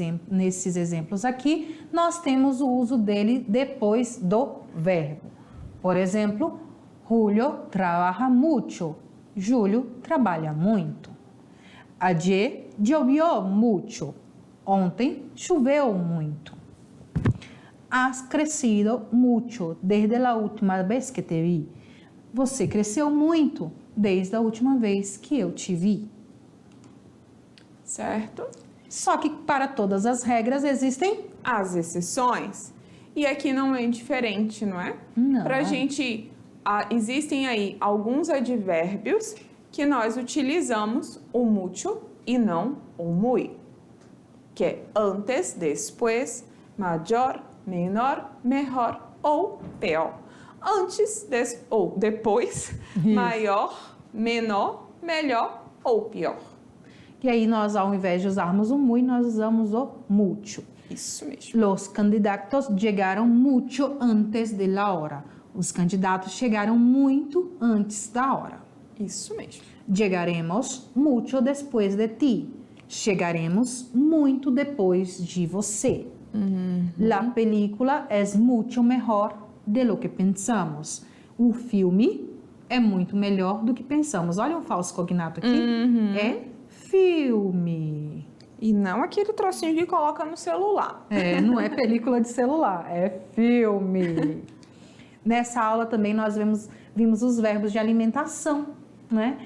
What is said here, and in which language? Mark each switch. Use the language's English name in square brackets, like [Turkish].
[Portuguese] Nesses exemplos aqui, nós temos o uso dele depois do verbo. Por exemplo, [Spanish] Julio trabaja mucho. [Portuguese] Júlio trabalha muito. [Spanish] Ayer llovió mucho. [Portuguese] Ontem choveu muito. [Spanish] Has crecido mucho desde a última vez que te vi. [Portuguese] Você cresceu muito desde a última vez que eu te vi. Certo? Só que para todas as regras existem as exceções. E aqui não é diferente, não é? Não. Para a gente, existem aí alguns advérbios que nós utilizamos o mucho e não o muy, que é antes, después, maior, menor, melhor ou pior. Antes ou depois, Isso. maior, menor, melhor ou pior. E aí nós, ao invés de usarmos o muy, nós usamos o mucho. Isso mesmo. [Spanish] Los candidatos llegaron mucho antes de la hora. [Portuguese] Os candidatos chegaram muito antes da hora. Isso mesmo. [Spanish] Llegaremos mucho después de ti. [Portuguese] Chegaremos muito depois de você. [Spanish] La película es mucho mejor de lo que pensamos. [Portuguese] O filme é muito melhor do que pensamos. Olha um falso cognato aqui. É filme. E não aquele trocinho que coloca no celular. É, não é película de celular, é filme. Nessa aula também nós vimos os verbos de alimentação, né?